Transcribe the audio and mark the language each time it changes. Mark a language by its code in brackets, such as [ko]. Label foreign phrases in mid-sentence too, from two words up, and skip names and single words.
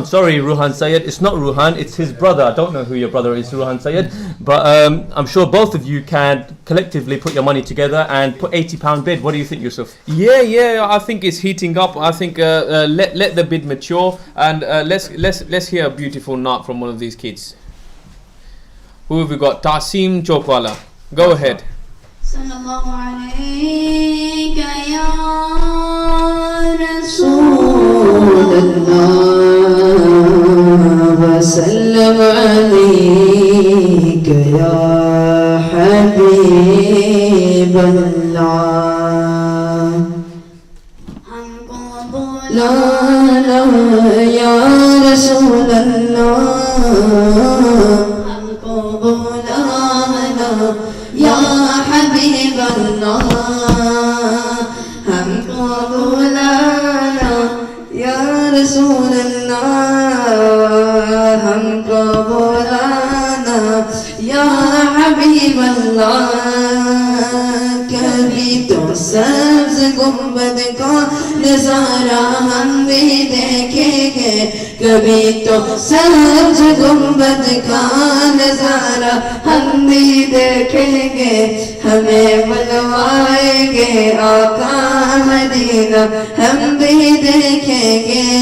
[en] Sorry, Ruhan Sayyid, it's not Ruhan, it's his brother. I don't know who your brother is, Ruhan Sayyid, but I'm sure both of you can collectively put your money together and put £80 bid. What do you think, Yusuf? Yeah, I think it's heating up. I think let the bid mature, and let's hear a beautiful nut from one of these kids. Who have we got? Tasim Chokwala. Go ahead. [ar] صلى الله عليك يا رسول الله وسلم عليك يا حبيب الله. لا لا يا رسول الله. يا حبيب الله, [ur] ہمکو بلانا [ar] يا رسول الله, [ur] ہمکو بلانا کبھی تو سبز گنبد کا نظارہ ہم بھی دیکھیں گے کبھی تو سبز گنبد کا نظارہ ہم بھی دیکھیں گے ہمیں بلوائیں گے آقا مدینہ ہم بھی دیکھیں گے